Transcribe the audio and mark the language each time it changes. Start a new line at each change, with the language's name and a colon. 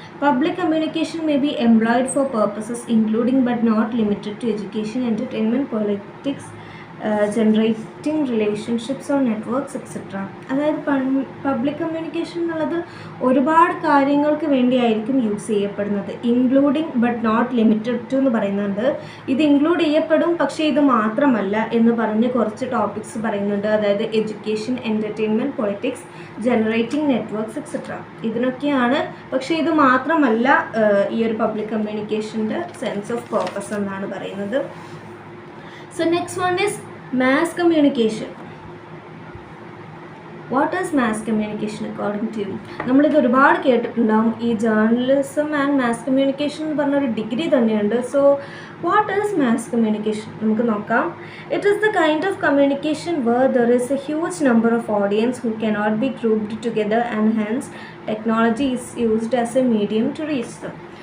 English: Public communication may be employed for purposes including but not limited to education, entertainment, politics, generating relationships or networks, etc.
Malayalam: അതായത് public communication എന്നുള്ളത് ഒരുപാട് കാര്യങ്ങൾക്ക് വേണ്ടിയായിരിക്കും use ചെയ്യപ്പെടുന്നത്.
English: including but not limited to
Malayalam: എന്ന് പറയുന്നുണ്ട്. ഇത് include ചെയ്യപ്പെടും, പക്ഷേ ഇത് മാത്രമല്ല എന്ന് പറഞ്ഞ് കുറച്ച് ടോപ്പിക്സ് പറയുന്നുണ്ട്. അതായത് education, entertainment, politics, generating networks, etcetera. ഇതിനൊക്കെയാണ്. പക്ഷേ ഇത് മാത്രമല്ല ഈ ഒരു പബ്ലിക് കമ്മ്യൂണിക്കേഷൻ്റെ സെൻസ് ഓഫ് പേർപ്പസ് എന്നാണ് പറയുന്നത്.
English: So next one is mass communication. What is mass communication according to you?
Malayalam: നമ്മളിത് ഒരുപാട് കേട്ടിട്ടുണ്ടാവും. ഈ ജേർണലിസം ആൻഡ് മാസ് കമ്മ്യൂണിക്കേഷൻ എന്ന് പറഞ്ഞൊരു ഡിഗ്രി തന്നെയുണ്ട്.
English: So what is mass communication?
Malayalam: നമുക്ക് നോക്കാം.
English: It is the kind of communication where there is a huge number of audience who cannot be grouped together and hence technology is used as a medium to reach them.